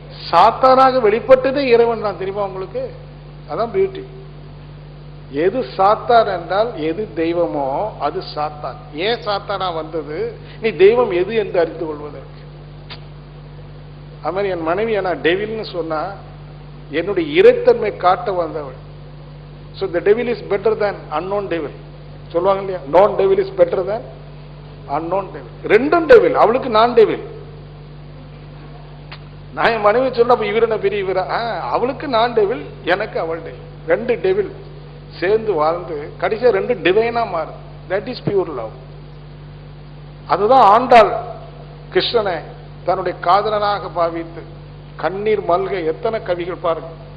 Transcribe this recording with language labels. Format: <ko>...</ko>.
<ta>சாத்தானாக வெளிப்பட்டதே இறைவன் தான், தெரியுமா உங்களுக்கு? அதான் பியூட்டி. எது சாத்தான் என்றால் எது தெய்வமோ அது சாத்தான். ஏன் சாத்தானா வந்தது? நீ தெய்வம் எது என்று அறிந்து கொள்வதற்கு. அது மாதிரி என் மனைவி என்ன டெவில்னு சொன்னா என்னுடைய இறைத்தன்மை காட்ட வந்தவள்.</ta> <en>So the devil is better than unknown devil.</en> <ta>சொல்லுவாங்க இல்லையா,</ta> <en>known devil is better than unknown devil.</en> <ta>ரெண்டும் டெவில். அவளுக்கு நான் டெவில். நான் என் மனைவி சொன்ன இவர பெரிய இவரா, அவளுக்கு நான் டெவில், எனக்கு அவள் டெவில். ரெண்டு டெவில் சேர்ந்து வாழ்ந்து கடைசியா ரெண்டு டிவைனா மாறுது.</ta> <en>That is pure love.</en> <ta>அதுதான் ஆண்டாள் கிருஷ்ணனை தன்னுடைய காதலனாக பாவித்து கண்ணீர் மல்க எத்தனை கவிகள் பாருங்க.</ta>